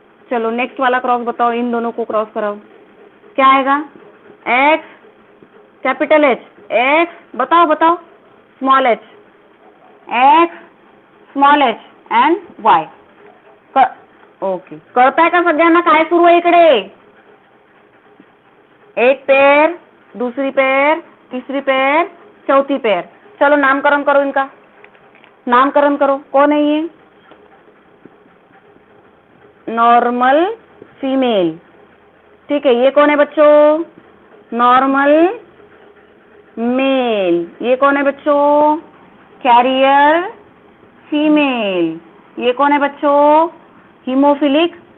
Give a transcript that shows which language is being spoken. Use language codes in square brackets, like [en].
[hi] चलो नेक्स्ट वाला क्रॉस बताओ, इन दोनों को क्रॉस कराओ, क्या आएगा, एक्स कैपिटल एच, एक्स बताओ small H, x small H and Y, okay. [mr] कळताय का सगळ्यांना काय सुरू आहे इकडे, [hi] एक पेयर, दूसरी पेयर, तीसरी पेयर, चौथी पेयर। चलो नामकरण करो, इनका नामकरण करो, कौन है ये, नॉर्मल फीमेल, ठीक है, ये कौन है बच्चों, नॉर्मल मेल, ये कौन है बच्चों, कैरियर फीमेल, ये कौन है बच्चों, हीमोफिलिक